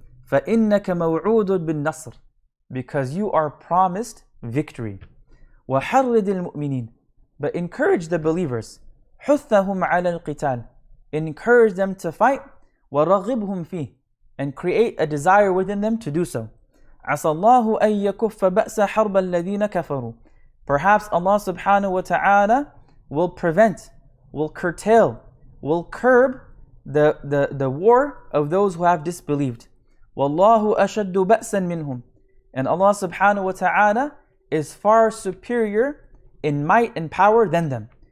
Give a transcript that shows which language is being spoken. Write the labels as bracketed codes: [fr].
[ar] فإنك موعود بالنصر. [en] Because you are promised victory. [ar] وحرد المؤمنين. [en] But encourage the believers. [ar] حثهم على القتال. [en] Encourage them to fight. [ar] ورغبهم فيه. [en] And create a desire within them to do so. [ar] عسى الله أن يكف بأس حرب الذين كفروا. [en] Perhaps Allah subhanahu wa ta'ala will prevent, will curtail, will curb the war of those who have disbelieved. [ar] وَاللَّهُ أَشَدُّ بَأْسًا مِّنْهُمْ. [en] And Allah subhanahu wa ta'ala is far superior in might and power than them.